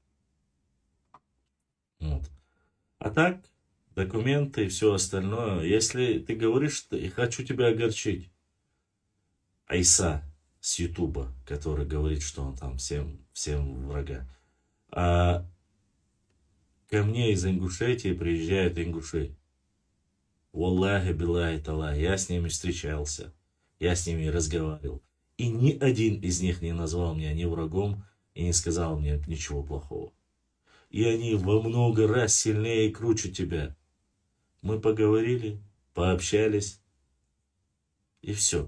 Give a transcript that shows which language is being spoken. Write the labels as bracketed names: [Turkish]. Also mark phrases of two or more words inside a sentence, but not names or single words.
[Russian] А так, документы и все остальное. Если ты говоришь, что я хочу тебя огорчить. Айса с Ютуба, который говорит, что он там всем врага. А ко мне из Ингушетии приезжают ингуши. [Arabic] والله، بالله، تالله. [Russian] Я с ними встречался. Я с ними разговаривал. И ни один из них не назвал меня ни врагом и не сказал мне ничего плохого. И они во много раз сильнее и круче тебя. Мы поговорили, пообщались, и все.